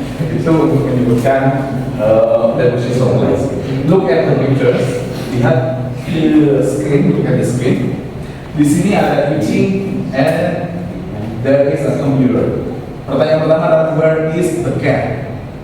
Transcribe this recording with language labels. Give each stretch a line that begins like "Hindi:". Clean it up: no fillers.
Indonesian: Itu untuk menyebutkan preposition.
English: Look at the pictures.
Indonesian: Lihat di screen.
English: Look at the screen.
Indonesian: Di sini ada kucing
English: and there is a computer.
Indonesian: Pertanyaan pertama adalah
English: where is the cat?